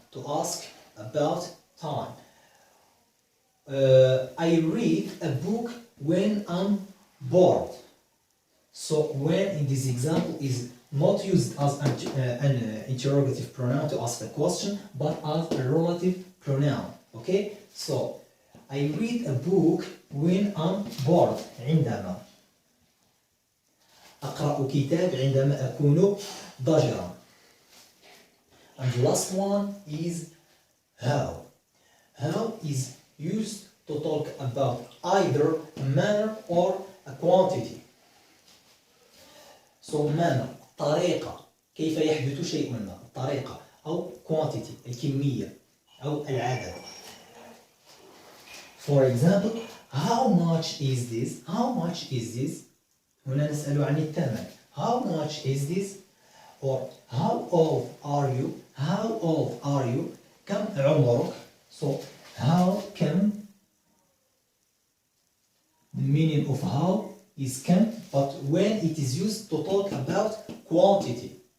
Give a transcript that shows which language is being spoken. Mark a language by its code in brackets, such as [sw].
[en] To ask about time. I read a book when I'm bored. So when in this example is not used as an interrogative pronoun to ask the question, but as a relative pronoun. Okay? So I read a book when I'm bored. [ar] عندما أقرأ كتاب عندما أكون ضجرا. [en] And the last one is how. How is used to talk about either a manner or a quantity. [ar] So manner, طريقة، كيف يحدث شيء ما، الطريقة، أو quantity، الكمية، أو العدد. [en] For example, how much is this? How much is this? [ar] هنا نسأل عن الثمن. [en] How much is this? Or how old are you? How old are you? [ar] كم عمرك? [en] So how كم, the meaning of how is كم, but when it is used to talk about quantity.